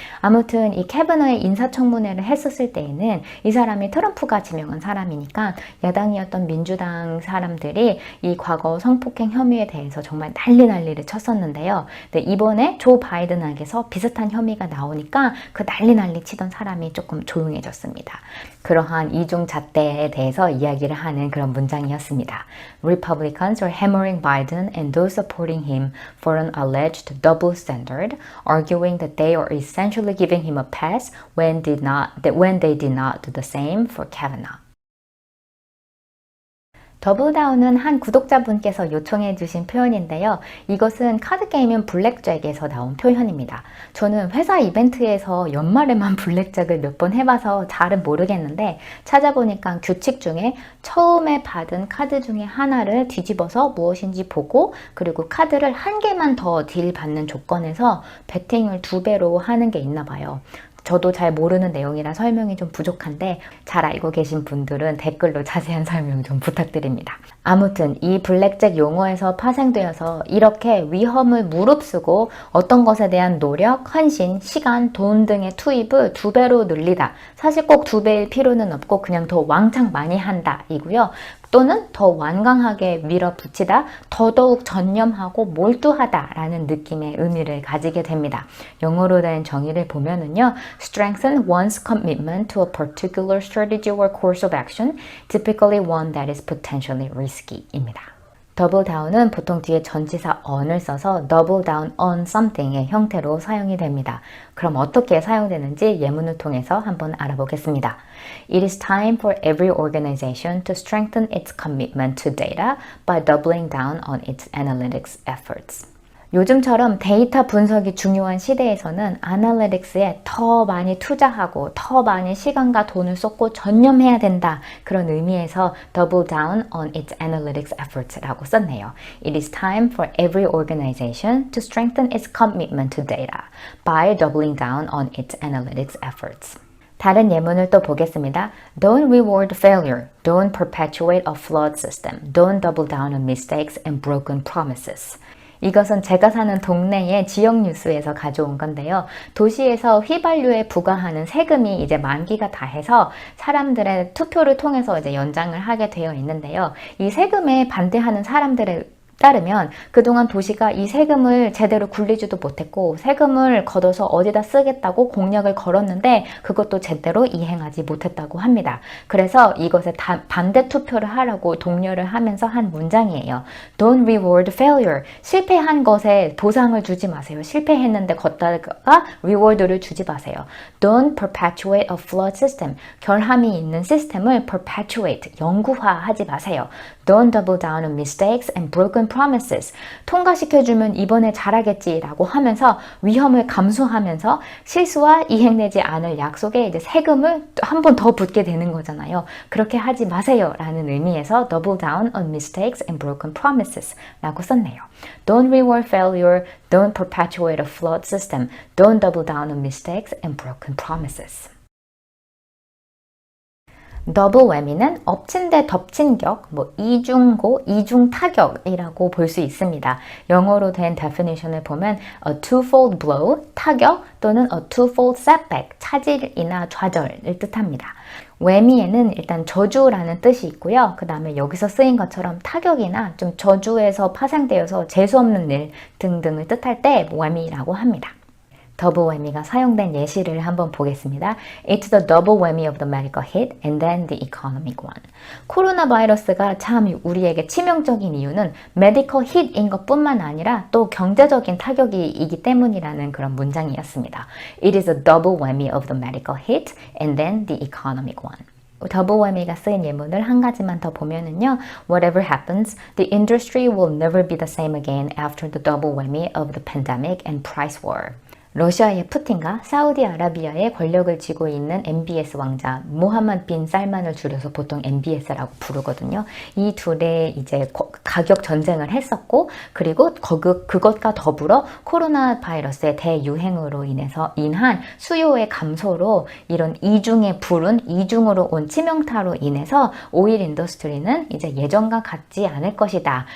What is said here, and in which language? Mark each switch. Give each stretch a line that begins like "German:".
Korean: 아무튼 이 캐버너의 인사청문회를 했었을 때에는 이 사람이 트럼프가 지명한 사람이니까 야당이었던 민주당 사람들이 이 과거 성폭행 혐의에 대해서 정말 난리를 쳤었는데요. 근데 이번에 조 바이든에게서 비슷한 혐의가 나오니까 그 난리 치던 사람이 조금 조용해졌습니다. 그러한 이중잣대에 대해서 이야기를 하는 그런 문장이었습니다.
English: Republicans are hammering Biden and those supporting him for an alleged double standard, arguing that they are essentially giving him a pass when they did not do the same for Kavanaugh.
Korean: 더블다운은 한 구독자분께서 요청해 주신 표현인데요. 이것은 카드게임인 블랙잭에서 나온 표현입니다. 저는 회사 이벤트에서 연말에만 블랙잭을 몇 번 해봐서 잘은 모르겠는데 찾아보니까 규칙 중에 처음에 받은 카드 중에 하나를 뒤집어서 무엇인지 보고 그리고 카드를 한 개만 더 딜 받는 조건에서 베팅을 2배로 하는 게 있나 봐요. 저도 잘 모르는 내용이라 설명이 좀 부족한데 잘 알고 계신 분들은 댓글로 자세한 설명 좀 부탁드립니다. 아무튼 이 블랙잭 용어에서 파생되어서 이렇게 위험을 무릅쓰고 어떤 것에 대한 노력, 헌신, 시간, 돈 등의 투입을 2배로 늘리다. 사실 꼭 2배일 필요는 없고 그냥 더 왕창 많이 한다 이고요. 또는 더 완강하게 밀어붙이다, 더더욱 전념하고 몰두하다 라는 느낌의 의미를 가지게 됩니다. 영어로 된 정의를 보면은요,
English: strengthen one's commitment to a particular strategy or course of action, typically one that is potentially risky
Korean: 입니다. 더블 다운은 보통 뒤에 전치사 on을 써서
English: double down on something
Korean: 의 형태로 사용이 됩니다. 그럼 어떻게 사용되는지 예문을 통해서 한번 알아보겠습니다.
English: It is time for every organization to strengthen its commitment to data by doubling down on its analytics efforts.
Korean: 요즘처럼 데이터 분석이 중요한 시대에서는 아날리틱스에 더 많이 투자하고 더 많이 시간과 돈을 쏟고 전념해야 된다. 그런 의미에서
English: double down on its analytics efforts
Korean: 라고 썼네요.
English: It is time for every organization to strengthen its commitment to data by doubling down on its analytics efforts.
Korean: 다른 예문을 또 보겠습니다.
English: Don't reward failure. Don't perpetuate a flawed system. Don't double down on mistakes and broken promises.
Korean: 이것은 제가 사는 동네의 지역 뉴스에서 가져온 건데요. 도시에서 휘발유에 부과하는 세금이 이제 만기가 다 해서 사람들의 투표를 통해서 이제 연장을 하게 되어 있는데요. 이 세금에 반대하는 사람들의 따르면 그동안 도시가 이 세금을 제대로 굴리지도 못했고 세금을 걷어서 어디다 쓰겠다고 공약을 걸었는데 그것도 제대로 이행하지 못했다고 합니다. 그래서 이것에 반대 투표를 하라고 독려를 하면서 한 문장이에요.
English: Don't reward failure.
Korean: 실패한 것에 보상을 주지 마세요. 실패했는데 걷다가 reward를 주지 마세요.
English: Don't perpetuate a flawed system.
Korean: 결함이 있는 시스템을 perpetuate, 영구화하지 마세요.
English: Don't double down on mistakes and broken promises.
Korean: 통과시켜주면 이번에 잘하겠지라고 하면서 위험을 감수하면서 실수와 이행되지 않을 약속에 이제 세금을 한 번 더 붓게 되는 거잖아요. 그렇게 하지 마세요 라는 의미에서
English: double down on mistakes and broken promises
Korean: 라고 썼네요.
English: Don't reward failure, don't perpetuate a flawed system, don't double down on mistakes and broken promises.
Korean: 더블 웨미는 엎친 데 덮친 격, 이중고, 이중 타격이라고 볼 수 있습니다. 영어로 된 definition을 보면
English: a twofold blow,
Korean: 타격 또는
English: a twofold setback,
Korean: 차질이나 좌절을 뜻합니다. 웨미에는 일단 저주라는 뜻이 있고요. 그 다음에 여기서 쓰인 것처럼 타격이나 좀 저주에서 파생되어서 재수없는 일 등등을 뜻할 때 웨미라고 합니다. 더블 웨미가 사용된 예시를 한번 보겠습니다.
English: It's the double whammy of the medical hit and then the economic one.
Korean: 코로나 바이러스가 참 우리에게 치명적인 이유는 메디컬 hit인 것뿐만 아니라 또 경제적인 타격이기 때문이라는 그런 문장이었습니다.
English: It is a double whammy of the medical hit and then the economic one.
Korean: 더블 웨미가 쓰인 예문을 한 가지만 더 보면은요.
English: Whatever happens, the industry will never be the same again after the double whammy of the pandemic and price war.
Korean: 러시아의 푸틴과 사우디아라비아의 권력을 쥐고 있는 MBS 왕자 모하마드 빈 살만을 줄여서 보통 MBS라고 부르거든요. 이 둘의 이제 가격 전쟁을 했었고 그리고 그것과 더불어 코로나 바이러스의 대유행으로 인한 수요의 감소로 이런 이중의 불운, 이중으로 온 치명타로 인해서 오일 인더스트리는 이제 예전과 같지 않을 것이다.